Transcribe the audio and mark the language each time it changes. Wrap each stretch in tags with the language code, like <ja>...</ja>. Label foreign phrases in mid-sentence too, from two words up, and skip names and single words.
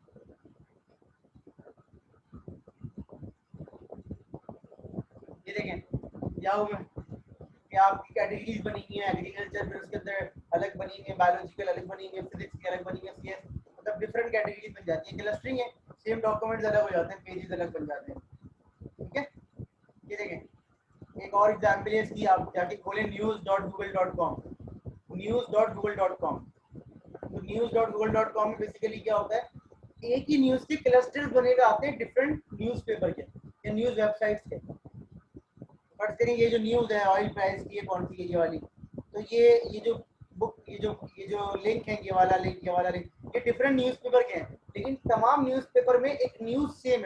<hi>ये देखें, जाओ में कि आपकी कैटेगरीज बनी हुई है, एग्रीकल्चर, फिर उसके अंदर अलग बनी हुई है, बायोलॉजिकल अलग बनी हुई है, फिजिक्स की अलग बनी हुई है, सीएस, मतलब</hi> <en>different categories</en> <hi>बन जाती है। क्लस्टरिंग है,</hi> <en>same documents</en> <hi>अलग हो जाते हैं, पेजेस अलग बन जाते हैं। ठीक है, ये देखें, एक और एग्जाम्पल है इसकी, आप जाके खोलें news.google.com, news.google.com। तो news.google.com में बेसिकली क्या होता है, एक ही न्यूज़ के क्लस्टर्स बनेगा आते हैं</hi> <en>different newspaper</en> <hi>के या</hi> <en>news websites</en> <hi>के। फर्स्ट करें, ये जो न्यूज़ है</hi> <en>oil price</en> <hi>की, ये कौन सी है, ये वाली। तो ये जो बुक, ये जो लिंक है, ये वाला लिंक, ये वाला लिंक, ये</hi> <en>different newspaper</en> <hi>के हैं, लेकिन तमाम न्यूज़पेपर में एक</hi> <en>news same</en> <hi>है।</hi>